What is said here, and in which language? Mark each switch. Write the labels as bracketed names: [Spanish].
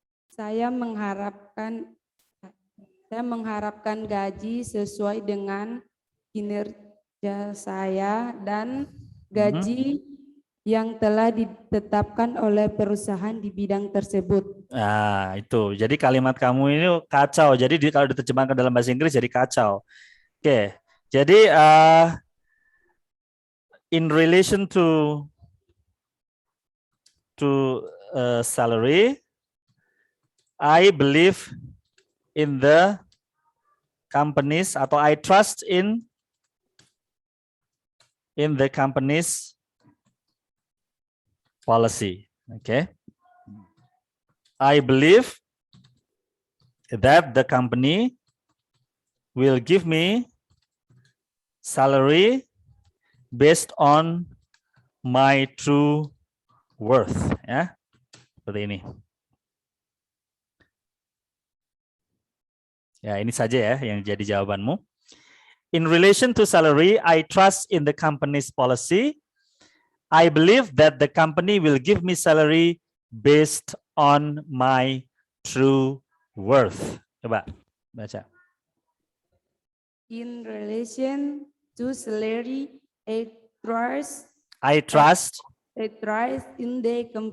[Indonesian] Saya mengharapkan gaji sesuai dengan kinerja saya dan gaji yang telah ditetapkan oleh perusahaan di bidang tersebut. Nah, itu. Jadi kalimat kamu ini kacau. Jadi kalau diterjemahkan ke dalam bahasa Inggris jadi kacau. Oke. [English] Jadi in relation to salary, I believe in the companies [Indonesian] atau [English] I trust in the company's policy. Okay. I believe that the company will give me salary based on my true worth. [Indonesian] Ya, seperti ini. Ya, ini saja ya yang jadi jawabanmu. [English] In relation to salary, I trust in the company's policy. I believe that the company will give me salary based on my true worth. [Indonesian] Coba baca. [English] In relation to salary, I trust in the company.